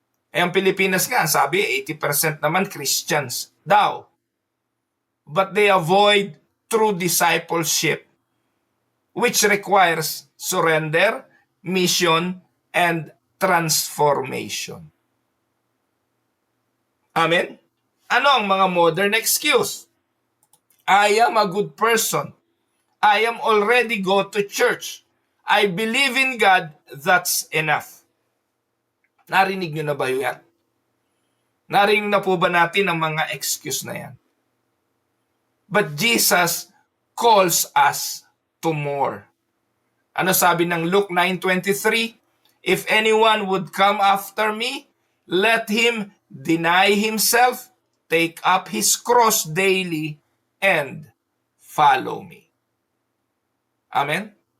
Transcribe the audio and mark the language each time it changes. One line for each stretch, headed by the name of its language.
Filipino: Ang Pilipinas nga, sabi 80% naman Christians daw.
English: But they avoid true discipleship, which requires surrender, mission, and transformation. Amen?
Filipino: Ano ang mga modern excuse?
English: I am a good person. I am already go to church. I believe in God, that's enough.
Filipino: Narinig nyo na ba yan? Narinig na po ba natin ang mga excuse na yan?
English: But Jesus calls us to more.
Filipino: Ano sabi ng
English: Luke 9:23? If anyone would come after me, let him deny himself, take up his cross daily, and follow me. Amen?